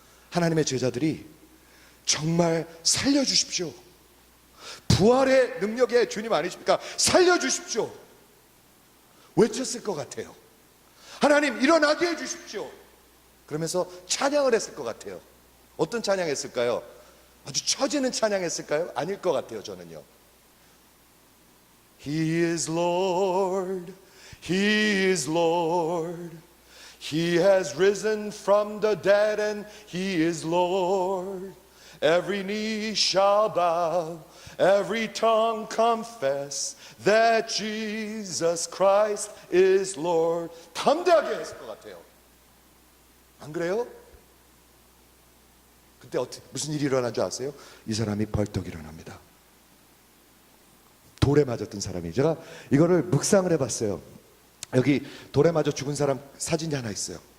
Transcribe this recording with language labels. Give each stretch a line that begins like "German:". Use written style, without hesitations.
Korean: 하나님의 제자들이 정말 살려주십시오, 부활의 능력의 주님 아니십니까? 살려주십시오 외쳤을 것 같아요. 하나님 일어나게 해주십시오 그러면서 찬양을 했을 것 같아요. 어떤 찬양했을까요? 아주 처지는 찬양했을까요? 아닐 것 같아요.
English: 저는요, He is Lord, He is Lord, He has risen from the dead and He is Lord. Every knee shall bow, every tongue confess that Jesus Christ is Lord.
Korean: 담대하게 했을 것 같아요. 안 그래요? 그때 무슨 일이 일어난 줄 아세요? 이 사람이 벌떡 일어납니다. 돌에 맞았던 사람이. 제가 이거를 묵상을 해봤어요. 여기 돌에 맞아 죽은 사람 사진이 하나 있어요.